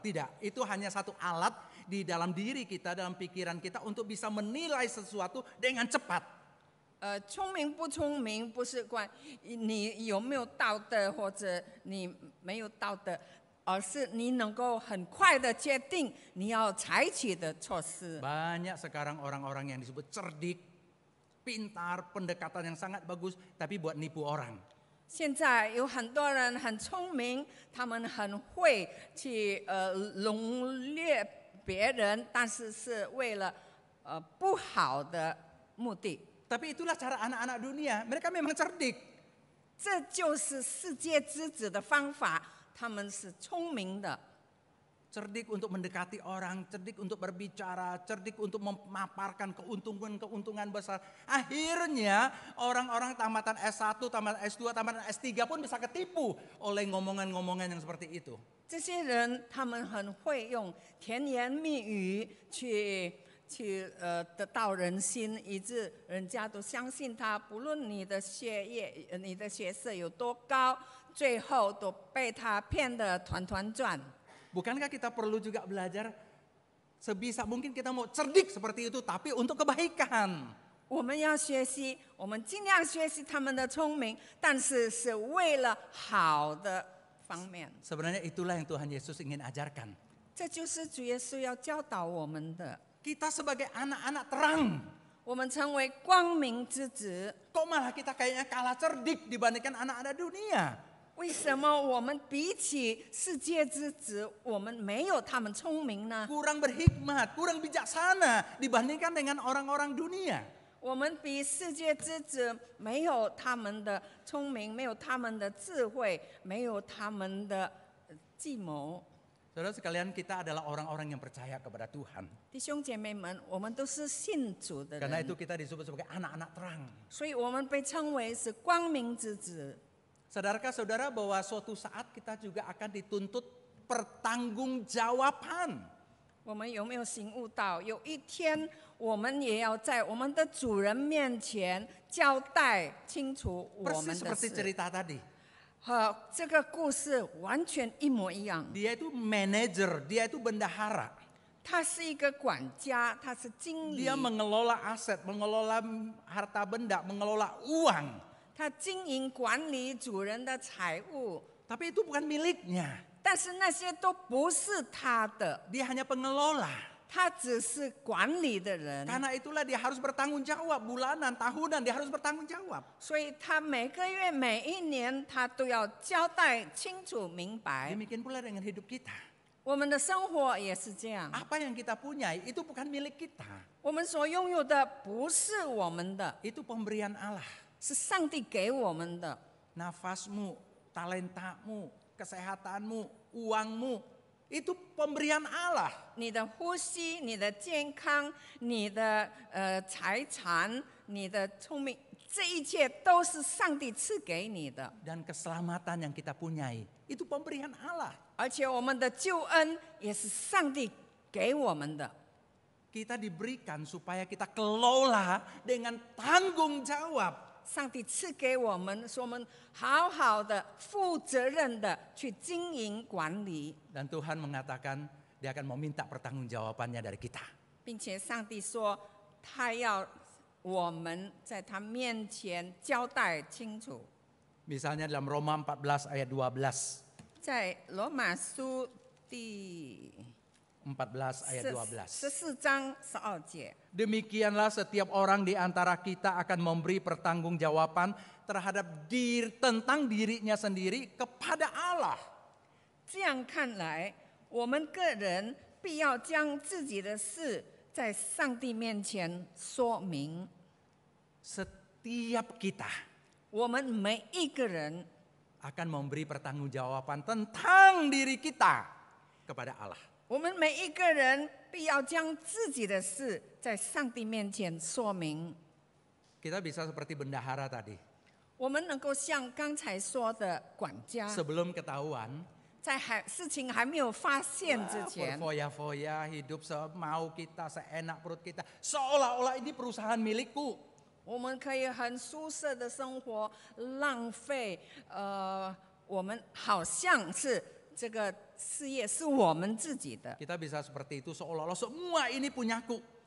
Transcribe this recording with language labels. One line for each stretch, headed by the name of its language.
Indonesian: Tidak, itu hanya satu alat di dalam diri kita, dalam pikiran kita untuk bisa menilai sesuatu dengan cepat.
Chinese: 聪明不聪明不是关你有没有道德或者你没有道德，而是你能够很快的决定你要采取的措施。
Indonesian: Banyak sekarang orang-orang yang disebut cerdik, pintar, pendekatan yang sangat bagus, tapi buat nipu orang.
Chinese: 现在有很多人很聪明，他们很会去笼略别人，但是是为了不好的目的。
Indonesian: Tapi itulah cara anak-anak dunia, mereka memang cerdik.
Chinese: 这就是世界之子的方法，他们是聪明的。
Indonesian: Cerdik untuk mendekati orang, cerdik untuk berbicara, cerdik untuk memaparkan keuntungan besar. Akhirnya orang-orang tamatan S1, tamatan S2, tamatan S3 pun bisa ketipu oleh ngomongan-ngomongan yang seperti itu.
Chinese: 这些人他们很会用甜言蜜语去得到人心，以致人家都相信他，不论你的学业、你的学识有多高，最后都被他骗得团团转。
Indonesian: Bukankah kita perlu juga belajar sebisa mungkin kita mau cerdik seperti itu, tapi untuk kebaikan.
Chinese: 我们要学习，我们尽量学习他们的聪明，但是是为了好的方面。
Indonesian: Sebenarnya itulah yang Tuhan Yesus ingin ajarkan.
Chinese: 这就是主耶稣要教导我们的。
Indonesian: Kita sebagai anak-anak terang,
Chinese: 我们成为光明之子，
Indonesian: kok malah kita kayaknya kalah cerdik dibandingkan anak-anak dunia.
Chinese: 为什么我们比起世界之子，我们没有他们聪明呢？
Indonesian: Kurang berhikmat, kurang bijaksana dibandingkan dengan orang-orang dunia.
Chinese: 我们比世界之子没有他们的聪明，没有他们的智慧，没有他们的计谋。
Indonesian: Saudara sekalian, kita adalah orang-orang yang percaya kepada Tuhan.
Chinese: 弟兄姐妹们，我们都是信主的
Indonesian: Karena
Chinese: 人，
Indonesian: itu kita disebut sebagai anak-anak terang.
Chinese: 所以我们被称为是光明之子。
Indonesian: Sadarkah saudara bahwa suatu saat kita juga akan dituntut pertanggungjawaban?
Chinese: 我们有没有醒悟到，有一天我们也要在我们的主人面前交代清楚我
Indonesian: Persis
Chinese: 们的
Indonesian: seperti
Chinese: 事？
Indonesian: cerita tadi.
Chinese: 和这个故事完全一模一样。
Indonesian: Dia itu manajer, dia itu bendahara.
Chinese: 他是一个管家，他是经理，
Indonesian: Dia mengelola aset, mengelola harta benda, mengelola uang.
Chinese: 他经营管理主人的财物，
Indonesian: Tapi itu bukan miliknya.
Chinese: 但是那些都不是他的，
Indonesian: Dia hanya pengelola.
Chinese: 他只是管理的人。
Indonesian: Karena itulah dia harus bertanggung jawab bulanan, tahunan, dia harus bertanggung jawab.
Chinese: 所以他每个月、每一年，他都要交代清楚明白。
Indonesian: Demikian pula dengan hidup kita.
Chinese: 我们的生活也是这样，
Indonesian: Apa yang kita punya itu bukan milik kita.
Chinese: 我们所拥有的不是我们的，
Indonesian: Itu pemberian Allah.
Chinese: 是上帝给我们的。
Indonesian: Nafasmu, talentamu, kesehatanmu, uangmu, itu pemberian Allah.
Chinese: 你的呼吸、你的健康、你的财产、你的聪明，这一切都是上帝赐给你的。
Indonesian: Dan keselamatan yang kita punyai, itu pemberian Allah.
Chinese: 而且我们的救恩也是上帝给我们的。
Indonesian: Kita diberikan supaya kita kelola dengan tanggung jawab.
Chinese: 上帝赐给我们，说我们好好的、负责任的去经营管理，
Indonesian: Dan Tuhan mengatakan dia akan meminta pertanggungjawabannya dari kita.
Chinese: 并且上帝说他要我们在他面前交代清楚。
Indonesian: Misalnya dalam Roma 14 ayat 12.
Chinese: 在罗马书第
Indonesian: 14 ayat 12.
Chinese: 14章12节。
Indonesian: Demikianlah setiap orang di antara kita akan memberi pertanggungjawaban terhadap tentang dirinya sendiri kepada Allah.
Chinese: 这样看来，我们个人必要将自己的事在上帝面前说明。
Indonesian: Setiap kita
Chinese: 我们每一个人
Indonesian: akan memberi pertanggungjawaban tentang diri kita kepada Allah.
Chinese: 我们每一个人必要将自己的事在上帝面前说明。
Indonesian: Kita bisa seperti bendahara tadi.
Chinese: 我们能够像刚才说的管家，
Indonesian: Sebelum ketahuan,
Chinese: 在事情还没有发现之前，
Indonesian: berfoya-foya, hidup semau kita, seenak perut kita. Seolah-olah ini perusahaan milikku.
Chinese: 我们可以很舒适的生活，浪费我们好像是这个事业是我们自己的，
Indonesian: Kita bisa seperti itu seolah-olah semua ini punyaku.